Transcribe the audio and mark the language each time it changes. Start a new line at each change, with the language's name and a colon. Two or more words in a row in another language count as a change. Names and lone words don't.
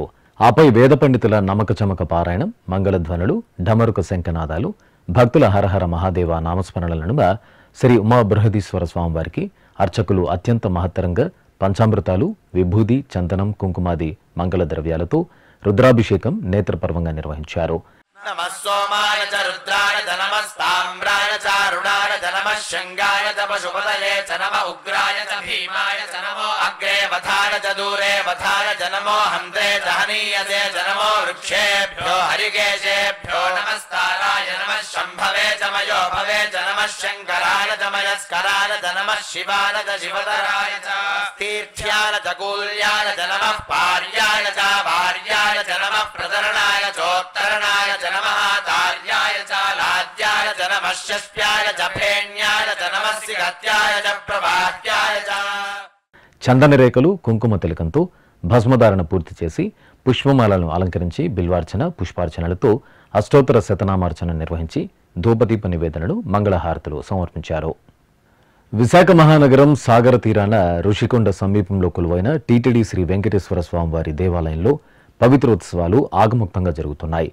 Telugu: ఆపై వేద పండితుల నమక చమక పారాయణం, మంగళధ్వనులు, ఢమరుక శంఖనాదాలు, భక్తుల హరహర మహాదేవ నామస్మరణల నడుమ శ్రీ ఉమా బృహదీశ్వర స్వామివారికి అర్చకులు అత్యంత మహత్తరంగా పంచామృతాలు, విభూది, చందనం, కుంకుమాది మంగళ ద్రవ్యాలతో రుద్రాభిషేకం నేత్రపర్వంగా నిర్వహించారు.
Sanskrit: नमः सोमाय च रुद्राय च नमस्ताम्राय च अरुणाय च नमः शङ्गाय च पशुपतये च नमः उग्राय च भीमाय च नमो अग्रे वधाय च दूरे वधाय च नमो हन्त्रे च हनीयसे च नमो वृक्षेभ्यो हरिकेशेभ्यो नमस्ताराय नमः शम्भवे च मयोभवे च नमः शङ्कराय च मयस्कराय च नमः शिवाय च शिवतराय च तीर्थ्याय च कूल्याय च नमः पार्याय च भार्याय च नमः प्रतरणाय चोत्तरणाय च नमः तार्याय च लाद्याय च नमः शस्याय च फेण्याय च नमः सिगत्याय च प्रभात्याय च।
Telugu: చందన రేఖలు, కుంకుమ తిలకంతో భస్మధారణ పూర్తి చేసి పుష్పమాలను అలంకరించి బిల్వార్చన, పుష్పార్చనలతో అష్టోత్తర శతనామార్చన నిర్వహించి ధూపదీప నివేదనలు, మంగళహారతులు సమర్పించారు. విశాఖ మహానగరం సాగర తీరాన ఋషికొండ సమీపంలో కొలువైన టీటీడీ శ్రీ వెంకటేశ్వర స్వామివారి దేవాలయంలో పవిత్రోత్సవాలు ఆగముక్తంగా జరుగుతున్నాయి.